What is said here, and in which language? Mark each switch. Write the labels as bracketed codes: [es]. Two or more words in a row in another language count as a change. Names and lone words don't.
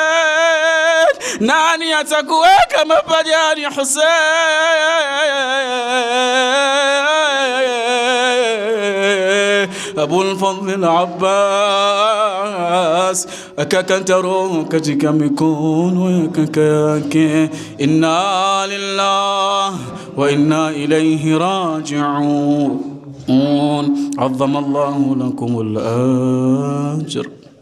[sw] Nani atakuweka mapajani Hussein? Abul Fadhl al-Abbas akakata roho katika mikono ya kaka yake. [ar] إنا لله وإنا إليه راجعون. عظم الله لكم الأجر.